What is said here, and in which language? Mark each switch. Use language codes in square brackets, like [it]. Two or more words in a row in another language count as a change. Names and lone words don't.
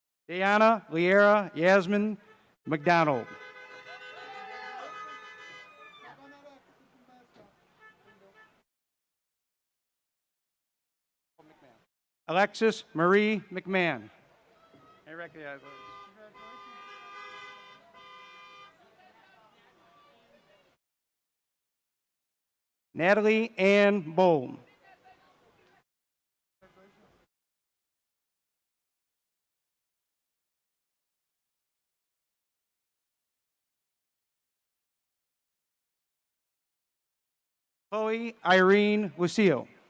[en] Diana Liera Yasmin McDonald. Alexis Marie McMahon. I recognize those. Natalie Ann Bowl. Chloe Irene Lucille.